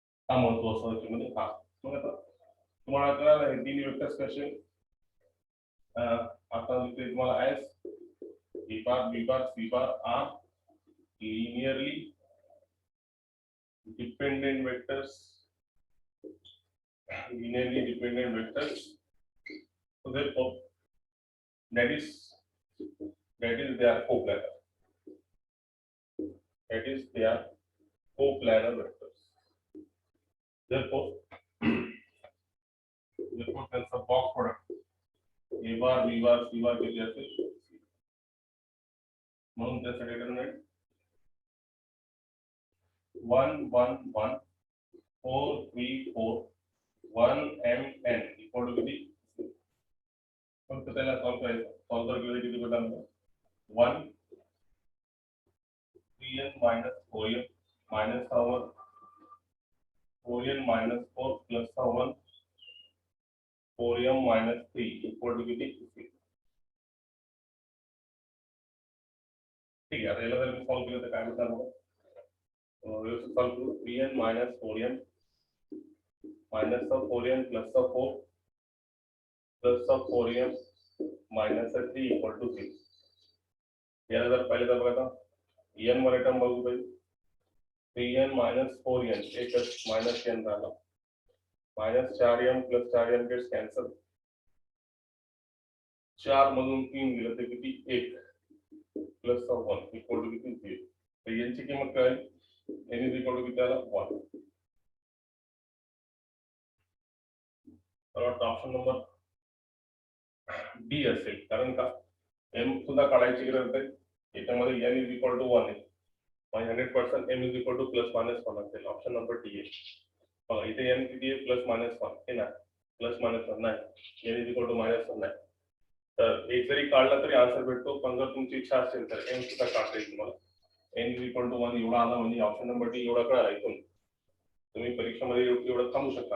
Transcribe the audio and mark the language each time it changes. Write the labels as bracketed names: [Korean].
[Marathi] हा महत्वाचा त्याच्यामध्ये हा. मग आता तुम्हाला कळालं हे तीन वेक्टर्स कसे आता लिहिते तुम्हाला S A bar B bar C bar R [English] linearly dependent vectors. Linearly dependent vectors. So therefore, that is they are co-planar. That is they are co-planar vectors. Therefore, there's a box product. [Marathi] A bar, B bar, C bar किती असेल म्हणून त्यासाठी determinant 1 1 1 4 3 4 1 m n equal to किती फक्त त्याला solve करायचं. Solve केलं किती भेटणार 1 3n minus 4n minus 1 4n minus 4 plus 1 4m minus 3 equal to किती 6. ठीक आहे. आता याला जर मी सॉल्व केलं तर काय भेटणार मग व्यवस्थित सॉल्व करू. [English] 3n minus 4n minus 4n plus 4 plus 4m minus 3 equal to 6. [Marathi] याला जर पहिले तर बघा n वर टर्म बघू पाहिजे 3n minus 4n एकच minus n झाला minus 4m plus 4m [English] gets cancel [Marathi] 4 मधून 3 गेलं तर किती 1 plus 1 equal to किती 0. तर यांची किंमत काय [English] n is equal to [Marathi] किती आला 1. तर ऑप्शन नंबर डी असेल. कारण का m सुद्धा काढायची गरज आहे याच्यामध्ये [English] n is equal to [Marathi] 1 आहे. 100% [English] m is equal to [Marathi] plus minus 1 असेल. ऑप्शन नंबर डी आहे. बघा इथे n किती आहे प्लस मायनस 1 हे ना प्लस मायनस 1 नाही [English] n is equal to [Marathi] minus 1 नाही. तर एक जरी काढला तरी आन्सर भेटतो. पण जर तुमची इच्छा असेल तर m सुद्धा काढता येईल तुम्हाला. [English] n is equal to [Marathi] 1 एवढा आला म्हणजे ऑप्शन नंबर डी एवढा कळाला. इथून तुम्ही परीक्षेमध्ये एवढं थांबू शकता.